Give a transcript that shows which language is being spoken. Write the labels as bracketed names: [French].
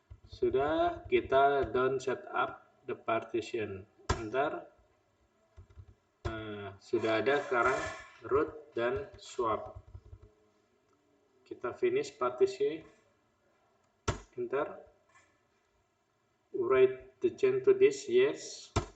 [Indonesian] Sudah, kita [English] don't set up the partition. [Indonesian] Ntar, nah, sudah ada sekarang root dan swap. Kita [English] finish partition, enter, write the change to this, yes.